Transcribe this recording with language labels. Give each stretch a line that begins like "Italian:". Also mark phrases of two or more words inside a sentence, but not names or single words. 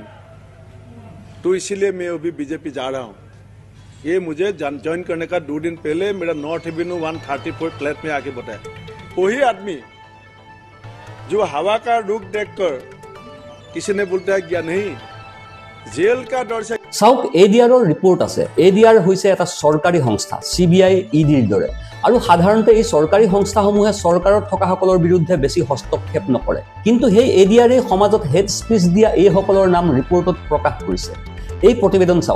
Hindi: तो इसीलिए मैं अभी बीजेपी जा रहा हूँ। ये मुझे ज्वाइन करने का 2 दिन पहले मेरा नॉर्थ एवेन्यू 134 फ्लैट में आके बताया। वही आदमी जो हवा का रुख देखकर किसी ने बोलता है क्या नहीं, जेल का डर से।
Assamese: চাওক, ADRৰ ৰিপৰ্ট আছে। ADR হৈছে এটা চৰকাৰী সংস্থা, CBI, EDৰ দৰে, আৰু সাধাৰণতে এই চৰকাৰী সংস্থাসমূহে চৰকাৰত থকাসকলৰ বিৰুদ্ধে বেছি হস্তক্ষেপ নকৰে। কিন্তু সেই ADRে সমাজত
English: hate speech
Assamese: দিয়া এইসকলৰ নাম ৰিপৰ্টত প্ৰকাশ কৰিছে। এই প্ৰতিবেদন চাওক।